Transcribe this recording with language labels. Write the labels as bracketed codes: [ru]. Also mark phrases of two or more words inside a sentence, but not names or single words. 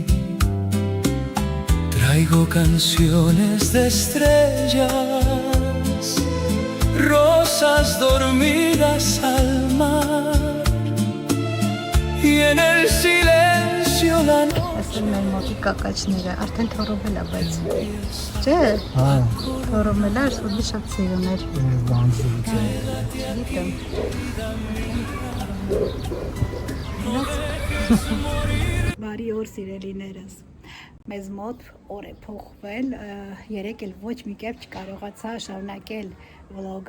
[es] Traigo canciones de estrellas, rosas dormidas al mar. Y en el silencio la noche. [hy] Ասել մեր մոտի կակաչները, արդեն թորովել է, բայց չէ, թորովել է, ուրիշ շատ սիրուն էր։ Գիտեմ։ Բարի օր սիրելիներս։ Մեզ մոտ օր է փոխվել, երեկ էլ ոչ մի կերպ չկարողացա շարունակել վլոգը,